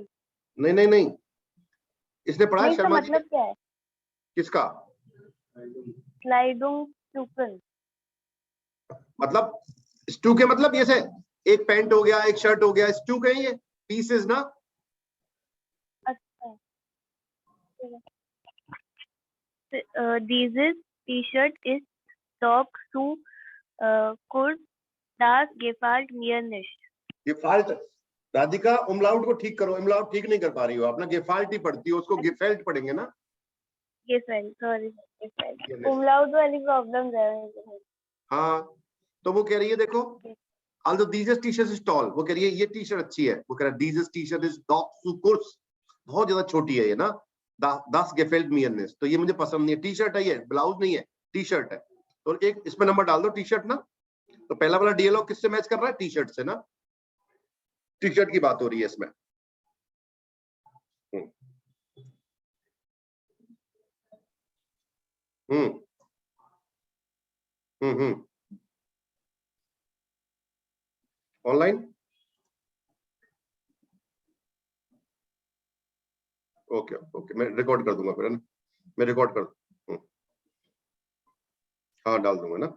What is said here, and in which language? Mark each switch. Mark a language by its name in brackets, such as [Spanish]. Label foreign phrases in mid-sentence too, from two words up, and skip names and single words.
[Hindi] नहीं नहीं नहीं, इसने पढ़ा है नहीं, इसका शर्मा जी ने? मतलब क्या है? किसका [German] Kleidung suchen. [Hindi] मतलब? स्टू के मतलब ये से एक पैंट हो गया, एक शर्ट हो गया, स्टू के ये पीसेस ना। अच्छा, [German] dieses T-Shirt ist doch zu kurz, das gefällt mir nicht. [Hindi] गेफाल्ट, राधिका उमलाउट को ठीक करो, उमलाउट ठीक नहीं कर पा रही हो आप ना, गेफाल्ट ही पढ़ती हो, उसको गेफेल्ट पढ़ेंगे ना। [German] Gefällt, sorry, gefällt. [Hindi] Umlaut वाली प्रॉब्लम है मुझे। हाँ, तो वो कह रही है देखो, [English] although dieses T-shirt is tall, [Hindi] वो कह रही है ये टी शर्ट अच्छी है, वो कह रहा है [German] dieses T-shirt is doch zu kurz, [Hindi] बहुत ज्यादा छोटी है ये ना, [German] das gefällt mir nicht, [Hindi] तो ये मुझे पसंद नहीं है। टी शर्ट है ये, ब्लाउज नहीं है, टी शर्ट है। तो एक इसमें नंबर डाल दो टी शर्ट ना। तो पहला वाला डियलॉग किससे मैच कर रहा है? टी शर्ट से ना, टी शर्ट की बात हो रही है इसमें। हम्म हम्म ऑनलाइन, [English] okay okay, [Hindi] मैं रिकॉर्ड कर दूंगा फिर, है ना, मैं रिकॉर्ड कर हाँ डाल दूंगा ना।